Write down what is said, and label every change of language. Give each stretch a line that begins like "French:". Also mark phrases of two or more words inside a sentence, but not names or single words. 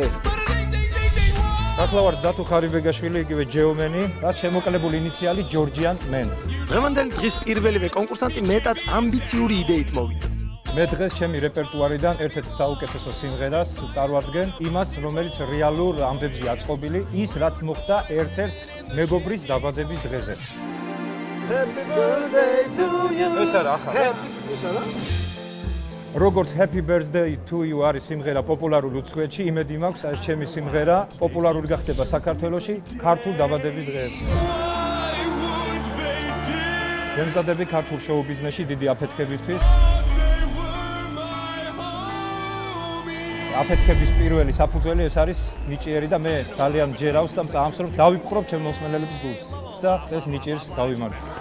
Georgian: ახლავარ დათო ხარიბეგაშვილი, იგივე ჯეომენი, რაც შემოკლებული ინიციალი ჯორჯიან მენ. დღევანდელი დღის პირველივე კონკურსანტი მეტად ამბიციური იდეით მოვიდა. მე დღეს ჩემი რეპერტუარიდან ერთ-ერთ საუკეთესო სიმღერას წარვადგენ, იმას, რომელიც რეალურ ამბებზეა აწყობილი, ის რაც მოხდა ერთ-ერთ მეგობრის დაბადების დღეზე.
English: Happy birthday to you.
Georgian: ეს არა ახლა. ეს არა? როგორც
English: Happy birthday to you
Georgian: არის სიმღერა პოპულარულ უცხოეთში, იმედი მაქვს, ეს ჩემი სიმღერა პოპულარული გახდება საქართველოში ქართულ დაბადების დღეებში. გემზადები ქართულ შოუ ბიზნესში დიდი აფეთქებისთვის. აფეთქების პირველი საფუძველი ეს არის ნიჭიერი და მე ძალიან ჯერავს და მწამს რომ დავიპყრობ ჩემ მოსმენელების გულს და წეს ნიჭიერს დავიმარჯვო.